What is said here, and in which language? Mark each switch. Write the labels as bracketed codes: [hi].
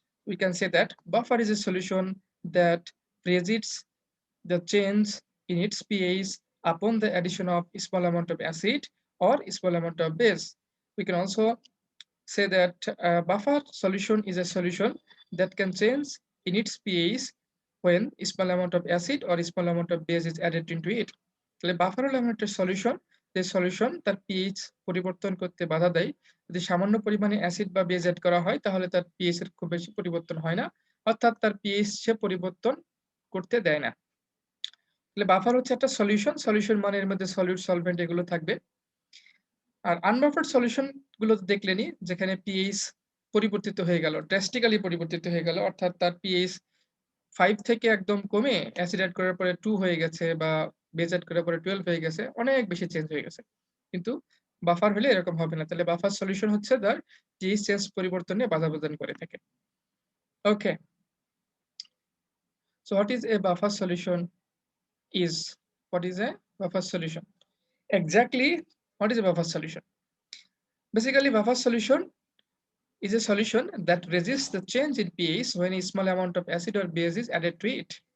[en] We can say that buffer is a solution that resists the change in its pH upon the addition of a small amount of acid or a small amount of base. We can also say that a buffer solution is a solution that can change in its pH when a small amount of acid or a small amount of base is added into it. [bn] তাহলে buffer হলো এমন একটা solution, যে solution তার pH পরিবর্তন করতে বাধা দেয়। যদি সামান্য পরিমাণে অ্যাসিড বা বেজ এড করা হয় তাহলে তার পিএইচ এর খুব বেশি পরিবর্তন হয় না, অর্থাৎ তার পিএইচ সে পরিবর্তন করতে দেয় না। তাহলে বাফার হচ্ছে একটা সলিউশন, সলিউশন মানে এর মধ্যে সলিউট সলভেন্ট এগুলো থাকবে। আর আনবাফার্ড সলিউশন গুলো দেখলেনি, যেখানে পিএইচ পরিবর্তিত হয়ে গেল, ড্রাস্টিক্যালি পরিবর্তিত হয়ে গেল, অর্থাৎ তার পিএইচ 5 থেকে একদম কমে অ্যাসিড এড করার পরে 2 হয়ে গেছে বা বেজ এড করার পরে 12 হয়ে গেছে, অনেক বেশি চেঞ্জ হয়ে গেছে। কিন্তু বাফার হলে এরকম হবে না। তাহলে বাফার সলিউশন হচ্ছে তার পিএইচ চেঞ্জ পরিবর্তনে বাধা প্রদান করে থাকে। [en] Okay, so what is a buffer solution is? What is a buffer solution? Exactly, what is a buffer solution? Basically, buffer solution is a solution that resists the change in pH when a small amount of acid or base is added to it.